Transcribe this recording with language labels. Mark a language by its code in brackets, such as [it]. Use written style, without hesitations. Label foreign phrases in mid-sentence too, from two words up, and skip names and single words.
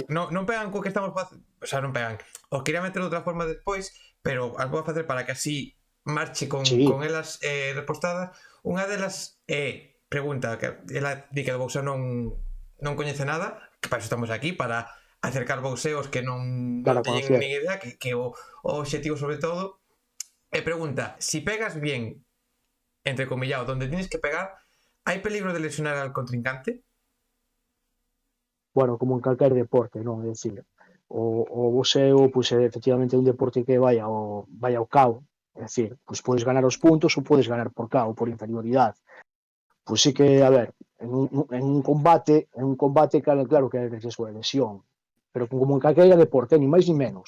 [gl] non pegan co que estamos facendo, o sea, non pegan. Os quería meter de outra forma despois, pero as vou a facer para que así marche sí, con elas respostadas. Unha delas pregunta que ela di que do boxeo non coñece nada, que para iso estamos aquí, para acercar boxeos que non para teñen conocer. nin idea, que o objetivo sobre todo. E pregunta, [es] si pegas bien entrecomillado, donde tienes que pegar, ¿hay peligro de lesionar al contrincante? [gl] Bueno, como en calquer deporte, non? É dicir, o boxeo, pois, é efectivamente un deporte que vai ao cao, é dicir, pois podes ganar os puntos ou podes ganar por cao, por inferioridade. Pois sí que, a ver, en un combate claro que hai riesgo de lesión, pero como en calquera deporte, ni máis ni menos.